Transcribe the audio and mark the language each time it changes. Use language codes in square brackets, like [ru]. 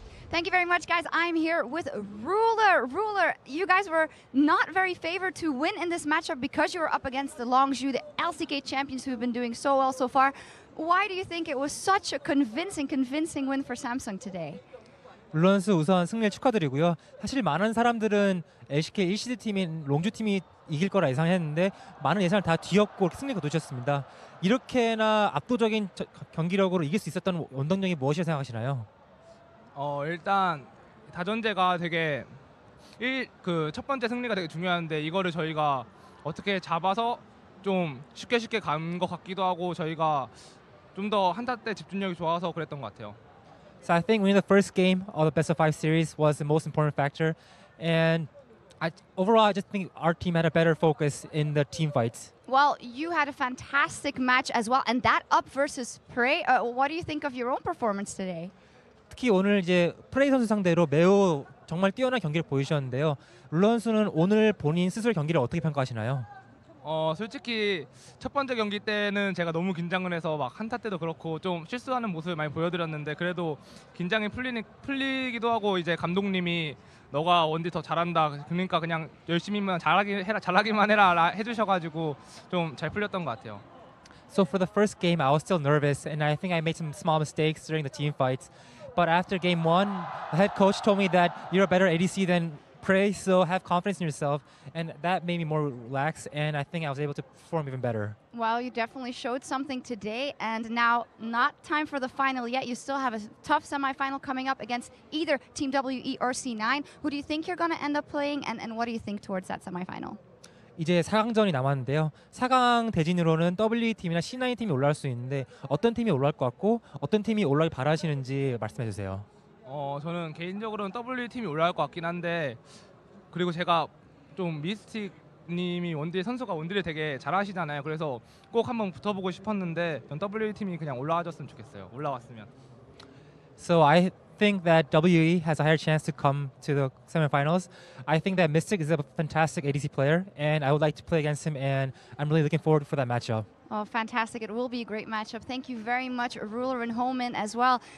[en] Thank you very much, guys. I'm here with Ruler. Ruler, you guys were not very favored to win in this matchup because you were up against the Longzhu, the LCK champions who have been doing so well so far. Why do you think it was such a convincing win for Samsung today? [ko] 룰런스 우선 승리를 축하드리고요. 사실 많은 사람들은 LCK 1시드 팀인 롱주 팀이 이길 거라 예상했는데 많은 예상을 다 뒤엎고 승리를 거두셨습니다. 이렇게나 압도적인 경기력으로 이길 수 있었던 원동력이 무엇이라고 생각하시나요? 일단 다전제가 되게 첫 번째 승리가 되게 중요한데 이거를 저희가 어떻게 잡아서 좀 쉽게 간 것 같기도 하고 저희가 좀 더 한타 때 집중력이 좋아서 그랬던 것 같아요. [en] So I think winning the first game of the best of 5 series was the most important factor, and overall I just think our team had a better focus in the team fights. Well, you had a fantastic match as well, and that up versus Prey. What do you think of your own performance today? [ko] 특히 오늘 이제 프레이 선수 상대로 매우 정말 뛰어난 경기를 보여주셨는데요. 룰런스는 오늘 본인 스스로 경기를 어떻게 평가하시나요? 솔직히 첫 번째 경기 때는 제가 너무 긴장을 해서 막 한타 때도 그렇고 좀 실수하는 모습을 많이 보여드렸는데 그래도 긴장이 풀리기도 하고 이제 감독님이 너가 원딜 더 잘한다. 그러니까 그냥 열심히만 잘하기만 해라 해주셔가지고 좀 잘 풀렸던 것 같아요. [en] So for the first game, I was still nervous, and I think I made some small mistakes during the team fights. But after game 1, the head coach told me that you're a better ADC than Prey, so have confidence in yourself, and that made me more relaxed, and I think I was able to perform even better. Well, you definitely showed something today, and now not time for the final yet. You still have a tough semifinal coming up against either Team WE or C9. Who do you think you're going to end up playing, and what do you think towards that semifinal? [ko] 이제 4강전이 남았는데요. 4강 대진으로는 WT팀이나 C9팀이 올라올 수 있는데 어떤 팀이 올라올 것 같고 어떤 팀이 올라오길 바라시는지 말씀해 주세요. 저는 개인적으로는 W 팀이 올라갈 것 같긴 한데 그리고 제가 좀 미스틱님이 선수가 원딜을 되게 잘하시잖아요. 그래서 꼭 한번 붙어보고 싶었는데 전 W 팀이 그냥 올라와줬으면 좋겠어요. 올라왔으면. [en] So I think that WE has a higher chance to come to the semifinals. I think that Mystic is a fantastic ADC player, and I would like to play against him, and I'm really looking forward for that matchup. Oh, fantastic. It will be a great matchup. Thank you very much, Ruler and Holman as well.